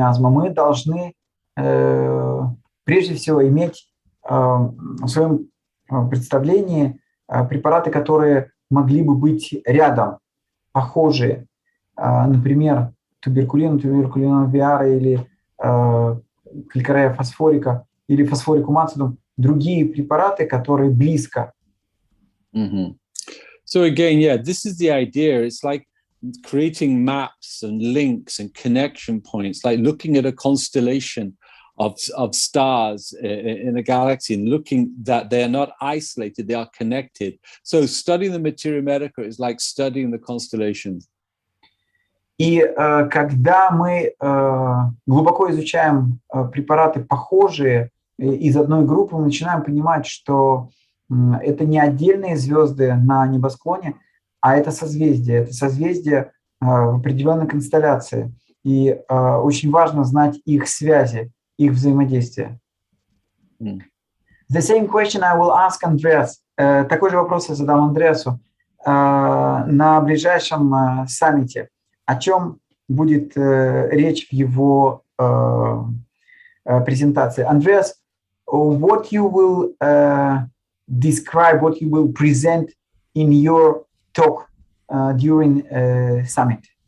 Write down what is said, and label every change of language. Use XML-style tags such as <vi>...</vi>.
<ru>мы должны прежде всего иметь в своем представлении препараты, которые могли бы быть рядом, похожие, например, туберкулиновая виара или калькарея фосфорика или фосфорикум ацидум, другие препараты, которые близко. Mm-hmm.</ru> <en>So again, yeah, this is the idea. It's like creating maps and links and connection points, like looking at a constellation of stars in a galaxy and looking that they are not isolated, they are connected. So studying the materia medica is like studying the constellations.</en> <ru>И когда мы глубоко изучаем препараты похожие из одной группы, мы начинаем понимать, что это не отдельные звезды на небосклоне, а это созвездие в определенной констелляции. И очень важно знать их связи, их взаимодействие.</ru> <en>The same question I will ask Andreas.</en> <ru>Такой же вопрос я задам Андреасу на ближайшем саммите. О чем будет речь в его презентации?</ru> <en>Andreas, what you will describe, what you will present in your talk during summit?</en>